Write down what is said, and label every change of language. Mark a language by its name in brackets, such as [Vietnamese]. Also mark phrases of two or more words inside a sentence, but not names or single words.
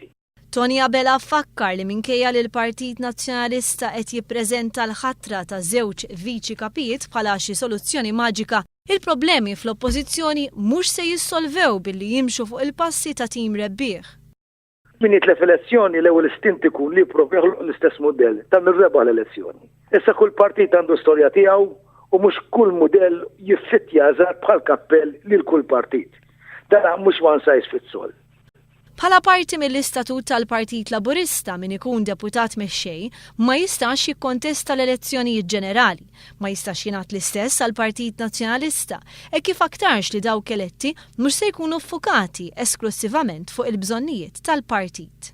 [Maltese] Tony Abela fakkar li minkejja li l-Partit Nazzjonalista qed jippreżenta l-ħatra ta' żewġ viċi kapijiet bħala xi soluzzjoni maġika, il-problemi fl-oppożizzjoni mhux se jissolvew billi jimxu fuq il-passi ta' tim rebbieħ. Min jitlef elezzjoni l-ewwel istint ikun li jipprova joħloq l-istess mudell ta' mir-rebaħ l-elezzjoni. Issa kull partit għandu storja tiegħu u mhux kull mudell jiffittja żgħar bħal kappell lil kull partit. Dan mhux [English] one size fits all. [Maltese] Bħala parti mill-istatut tal-Partit Laburista min ikun deputat mexxej ma jistax jikkontesta l-elezzjonijiet ġenerali, ma jistax jingħat l-istess għall-Partit Nazzjonalista e kif aktarx li dawk eletti mhux se jkunu ffukati esklusivament fuq il-bżonnijiet tal-partit.